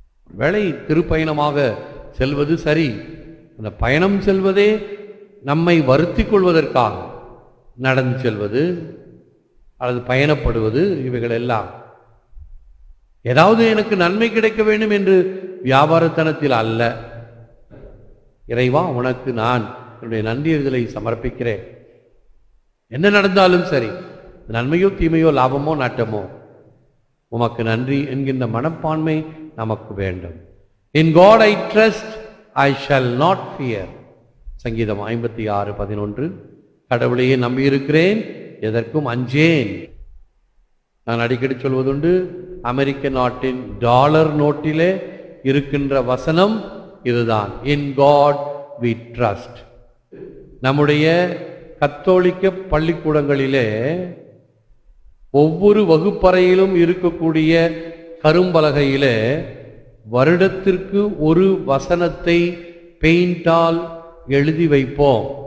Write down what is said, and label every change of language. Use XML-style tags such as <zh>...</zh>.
<ta>வேளை திருப்பயணமாக செல்வது சரி, அந்த பயணம் செல்வதே நம்மை வருத்திக் கொள்வதற்காக நடந்து செல்வது அல்லது பயணப்படுவது, இவைகள் எல்லாம் ஏதாவது எனக்கு நன்மை கிடைக்க வேண்டும் என்று வியாபாரத்தனத்தில் அல்ல. இறைவா, உனக்கு நான் என்னுடைய நன்றியறிதலை சமர்ப்பிக்கிறேன். என்ன நடந்தாலும் சரி, நன்மையோ தீமையோ லாபமோ நட்டமோ, உமக்கு நன்றி என்கின்ற மனப்பான்மை நமக்கு வேண்டும்.</ta> <en>In God I trust, I shall not fear.</en> <ta>சங்கீதம் 56:11. கடவுளையே நம்பியிருக்கிறேன், எதற்கும் அஞ்சேன். நான் அடிக்கடி சொல்வதுண்டு, அமெரிக்க நாட்டின் டாலர் நோட்டிலே இருக்கின்ற வசனம் இதுதான்,</ta> <en>In God we trust.</en> <ta>நம்முடைய கத்தோலிக்க பள்ளிக்கூடங்களிலே ஒவ்வொரு வகுப்பறையிலும் இருக்கக்கூடிய கரும்பலகையிலே வருடத்திற்கு ஒரு வசனத்தை பெயிண்டால் எழுதி வைப்போம்.</ta>